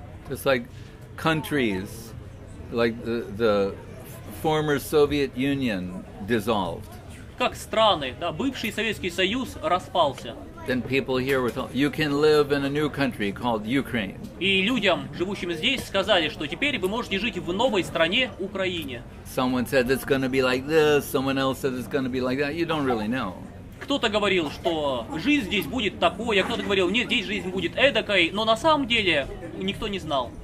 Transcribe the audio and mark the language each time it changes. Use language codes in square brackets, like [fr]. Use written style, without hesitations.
[en] It's like countries, like the former Soviet Union dissolved. [ru] Как страны, да, бывший Советский Союз распался. [en] Then people here were told, you can live in a new country called Ukraine. [ru] И людям, живущим здесь, сказали, что теперь вы можете жить в новой стране, Украине. [en] Someone said it's going to be like this, someone else said it's going to be like that. You don't really know. [ru] Кто-то говорил, что жизнь здесь будет такой, а кто-то говорил, нет, здесь жизнь будет эдакой, но на самом деле никто не знал.